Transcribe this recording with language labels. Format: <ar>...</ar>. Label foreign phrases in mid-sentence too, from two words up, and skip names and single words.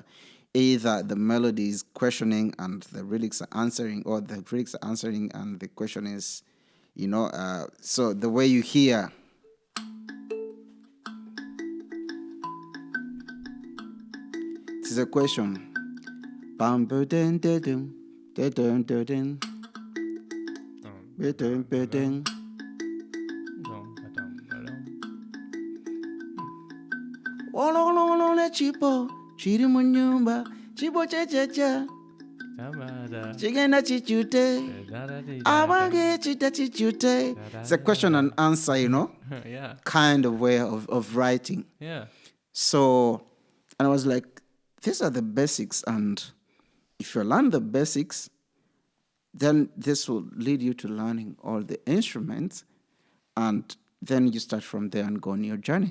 <en>Either the melody is questioning and the lyrics are answering, or the lyrics are answering and the question is, so the way you hear. This is a question. Bam ba dun dun dun dun dun dun dun dun dun.</en> <sn>Olololole chipo chiri munyumba chipo chechecha chigenda chichute abange chita chichute.</sn> <en>It's a question and answer, Yeah. kind of way of writing. Yeah. So, and I was like, these are the basics, and if you learn the basics, then this will lead you to learning all the instruments, and then you start from there and go on your journey.</en>